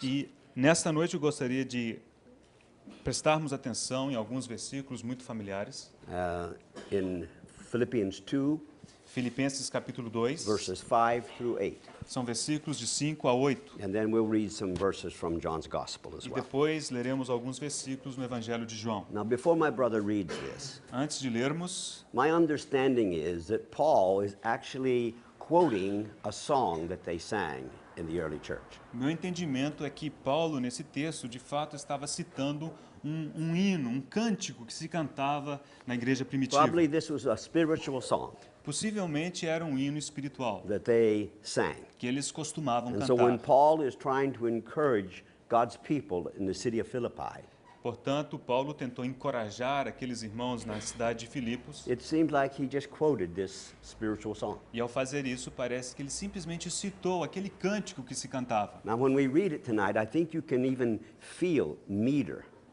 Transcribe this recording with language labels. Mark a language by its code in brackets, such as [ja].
[pt] E nesta noite eu gostaria de prestarmos atenção em alguns versículos muito familiares. [en] In Philippians 2, [pt] Filipenses capítulo 2, [en] verses 5 through 8. [pt] são versículos de 5 a 8. [en] And then we'll read some verses from John's Gospel as [pt] E [en] well. [pt] depois leremos alguns versículos no Evangelho de João. [en] Now, before my brother reads this, [pt] Antes de lermos, [en] my understanding is that Paul is actually quoting a song that they sang in the early church. [pt] meu entendimento é que Paulo, nesse texto, de fato estava citando um hino, um cântico que se cantava na igreja primitiva. [en] Probably this was a spiritual song [pt] Possivelmente era um hino espiritual [en] that they sang. [pt] que eles costumavam [en] And so when [pt] cantar. [en] Paul is trying to encourage God's people in the city of Philippi, [pt] Portanto, Paulo tentou encorajar aqueles irmãos na cidade de Filipos, [en] it seems like he just quoted this spiritual song. [pt] e ao fazer isso, parece que ele simplesmente citou aquele cântico que se cantava. [en] Now, when we read it tonight, I think you can even feel meter.